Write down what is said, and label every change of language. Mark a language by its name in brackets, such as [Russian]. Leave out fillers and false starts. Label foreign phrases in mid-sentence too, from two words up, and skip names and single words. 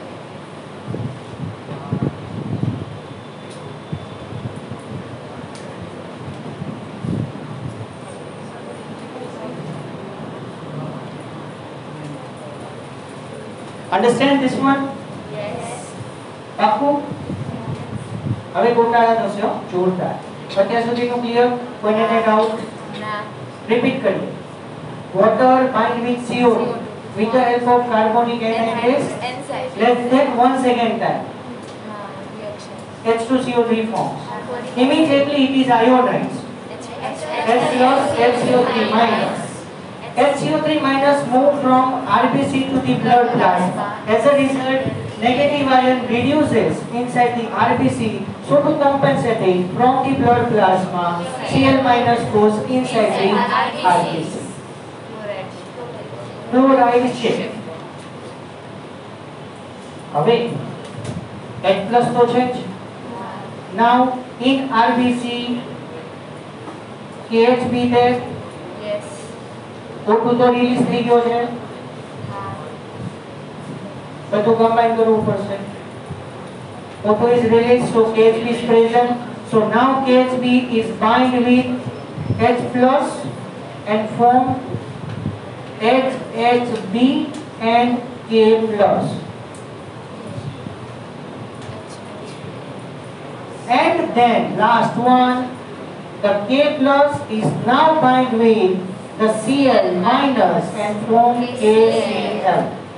[English] Understand this one? Yes. [Gujarati] પાકું? હવે ગોટાળા થશે જોરદાર. અત્યાર સુધીનું ક્લિયર? કોઈને કઈ ડાઉટ? ના. રિપીટ કરીએ. [English] Water bind with CO2 with the help of carbonic anhydrase less than 1 second time. Reaction. H2CO3 forms. Immediately it is ionized. H plus HCO3 minus. HCO3 minus move from RBC to the blood plasma. As a result, negative ion reduces inside the RBC. So to compensate it, from the blood plasma, Cl minus goes inside the RBC. Chloride shift. [Gujarati] હવે [English] H plus [Gujarati] તો છે જ. [English] Now in RBC, KH be there. Yes. [Gujarati] O2 તો રિલીઝ થઈ ગયો છે. બધું કમ્બાઈન કરવું પડશે. [English] O2 is released, so KHB is present. So now KHB is bind with H plus and form HHB and K plus. And then last one, the K plus is now bind with the Cl minus and form KCl.